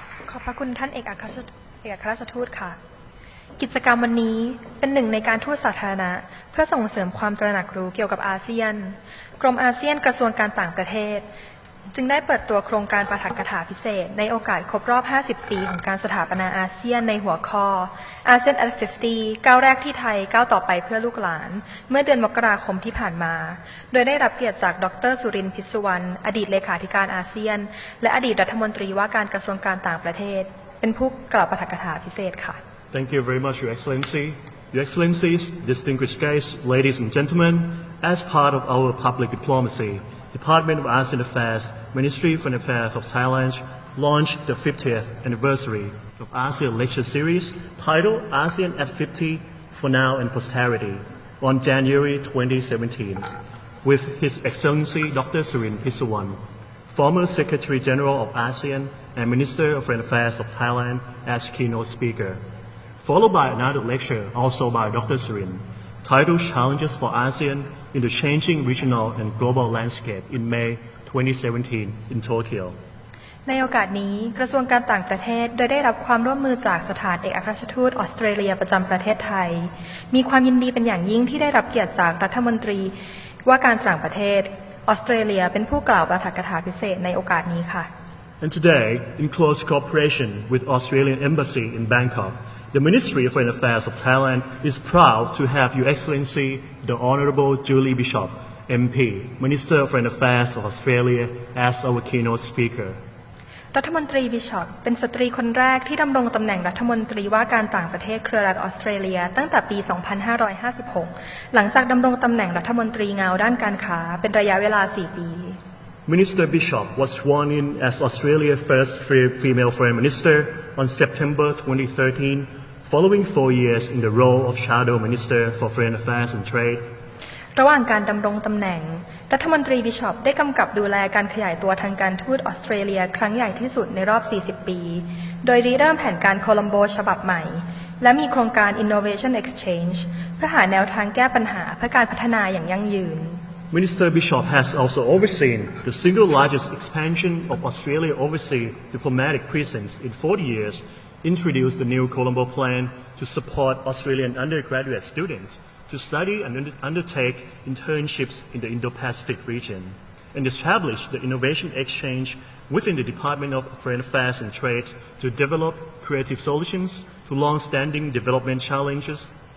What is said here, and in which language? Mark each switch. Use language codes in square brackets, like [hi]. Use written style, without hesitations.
[th] ขอบพระคุณท่านเอกอัครราชทูตค่ะกิจกรรมวันนี้เป็นหนึ่งในการทูตสาธารณะเพื่อส่งเสริมความตระหนักรู้เกี่ยวกับอาเซียนกรมอาเซียนกระทรวงการต่างประเทศจึงได้เปิดตัวโครงการปาฐกถาพิเศษในโอกาสครบรอบ 50 ปีของการสถาปนาอาเซียนในหัวข้อ ASEAN at 50 ก้าวแรกที่ไทยก้าวต่อไปเพื่อลูกหลานเมื่อเดือนมกราคมที่ผ่านมาโดยได้รับเกียรติจากดร. สุรินทร์ พิษสุวรรณอดีตเลขาธิการอาเซียนและอดีตรัฐมนตรีว่าการกระทรวงการต่างประเทศเป็นผู้กล่าวปาฐกถาพิเศษค่ะ [en] Thank you very much, Your Excellency. Your Excellencies, distinguished guests, ladies and gentlemen, as part of our public diplomacy, Department of ASEAN Affairs, Ministry of Foreign Affairs of Thailand launched the 50th anniversary of ASEAN Lecture Series titled ASEAN at 50 for Now and Posterity on January 2017 with His Excellency Dr. Surin Pissuwan, former Secretary General of ASEAN and Minister of Foreign Affairs of Thailand as keynote speaker, followed by another lecture also by Dr. Surin titled Challenges for ASEAN in the Changing Regional and Global Landscape in May 2017 in Tokyo. [th] ในโอกาสนี้กระทรวงการต่างประเทศโดยได้รับความร่วมมือจากสถานเอกอัครราชทูตออสเตรเลียประจำประเทศไทยมีความยินดีเป็นอย่างยิ่งที่ได้รับเกียรติจากรัฐมนตรีว่าการต่างประเทศออสเตรเลียเป็นผู้กล่าวปาฐกถาพิเศษในโอกาสนี้ค่ะ [en] And today, in close cooperation with Australian Embassy in Bangkok, the Ministry of Foreign Affairs of Thailand is proud to have Your Excellency the Honourable Julie Bishop, MP, Minister of Foreign Affairs of Australia, as our keynote speaker. [th] รัฐมนตรีบิชอปเป็นสตรีคนแรกที่ดำรงตำแหน่งรัฐมนตรีว่าการต่างประเทศเครือรัฐออสเตรเลียตั้งแต่ปี 2556 หลังจากดำรงตำแหน่งรัฐมนตรีเงาด้านการค้าเป็นระยะเวลา 4 ปี [en] Minister Bishop was sworn in as Australia's first female Foreign Minister on September 2013, following 4 years in the role of Shadow Minister for Foreign Affairs and Trade. [th] ระหว่างการดำรงตำแหน่งรัฐมนตรีบิชอปได้กำกับดูแลการขยายตัวทางการทูตออสเตรเลียครั้งใหญ่ที่สุดในรอบ 40 ปี โดยริเริ่มแผนการโคลัมโบฉบับใหม่และมีโครงการ Innovation Exchange เพื่อหาแนวทางแก้ปัญหาเพื่อการพัฒนาอย่างยั่งยืน [en] Minister Bishop has also overseen the single largest expansion of Australia's overseas diplomatic presence in 40 years, introduced the new Colombo Plan to support Australian undergraduate students to study and undertake internships in the Indo-Pacific region, and established the Innovation Exchange within the Department of Foreign Affairs and Trade to develop creative solutions to long-standing development challenges.